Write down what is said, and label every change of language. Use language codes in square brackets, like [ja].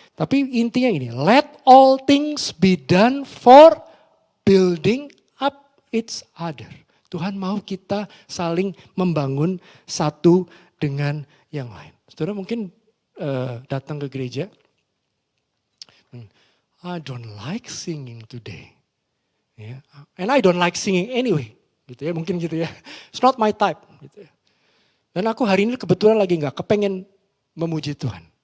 [id] Tapi intinya ini, [en] let all things be done for building up each other. [id] Tuhan mau kita saling membangun satu dengan yang lain. Saudara mungkin datang ke gereja. [en] I don't like singing today. Yeah. And I don't like singing anyway. [id] Gitu ya, mungkin gitu ya. [en] It's not my type. [id] Gitu ya. Dan aku hari ini kebetulan lagi gak kepengen memuji Tuhan.